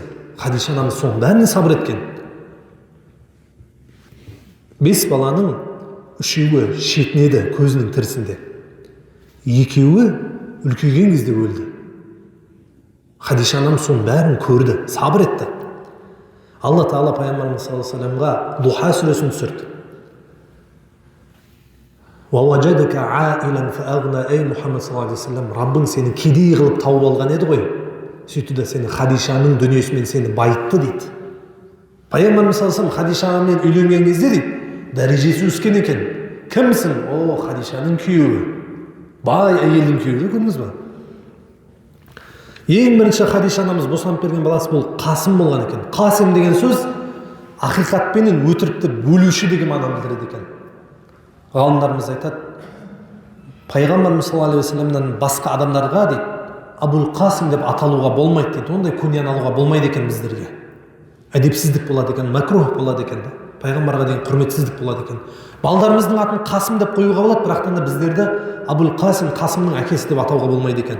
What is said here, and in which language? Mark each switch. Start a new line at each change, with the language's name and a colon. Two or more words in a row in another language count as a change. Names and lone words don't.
Kazakh: Хадиша анамыз соның бәріне сабыр еткен. 5 баланың 3-еуі шетінеді көзінің тірісінде. 2-еуі үлкейген кезде өлді. Хадиша анамыз соның бәрін көрді, сабыр етті. Алла Тағала пайғамбарымыз
Arabic: صلى الله عليه وسلم
Kazakh: Духа сүресін түсірді.
Arabic: وَوَجَدَكَ عَائِلًا فَأَغْنَى Ей Мұхаммед صلى الله عليه وسلم,
Kazakh: Раббың сені кедей қылып тауып алған еді ғой. Сөйтті де сені Хадишаның дүниесімен сені байытты дейді. Пайғамбарымыз
Arabic: صلى الله عليه وسلم
Kazakh: Хадишамен үйленген кезде дейді, дәрежесі өскен екен. Кімсің? О, Хадишаның күйеуі. Бай әйелдің күйеуі, көрдіңіз бе? Ең бірінші Хадиша анамыз босанып берген баласы бұл Қасым болған екен. Қасым деген сөз ақиқатпенен өтірікті бөлуші деген мағынаны білдіреді екен. Ғалымдарымыз айтады, пайғамбарымыз
Arabic: صلى الله عليه وسلم
Kazakh: басқа адамдарға дейді, Абул Қасым деп аталуға болмайды дейді. Ондай күнияны алуға болмайды екен біздерге. Әдепсіздік болады екен, макрух болады екен. Пайғамбарға деген құрметсіздік болады екен. Балдарымыздың атын Қасым деп қоюға болады, бірақтан да біздерді Абул Қасым, Қасымның әкесі деп атауға болмайды екен.